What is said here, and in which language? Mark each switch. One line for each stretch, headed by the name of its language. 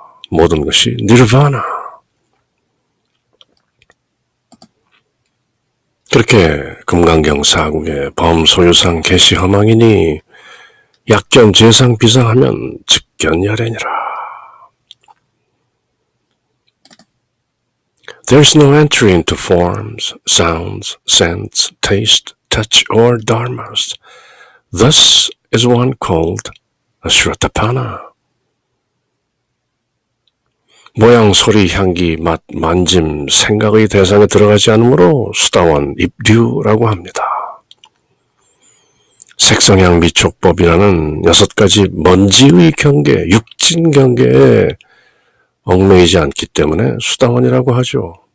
Korean: 모든 것이 니르바나. 그렇게 금강경사국의 범소유상 개시허망이니 약견 재상 비상하면 직견열애니라.
English: There is no entry into forms, sounds, scents, taste, touch, or dharmas. Thus is one called Ashratapana.
Korean: 모양, 소리, 향기, 맛, 만짐, 생각의 대상에 들어가지 않으므로 수다원, 입류라고 합니다. 색성향 미촉법이라는 6가지 먼지의 경계, 육진 경계에 얽매이지 않기 때문에 수다원이라고 하죠.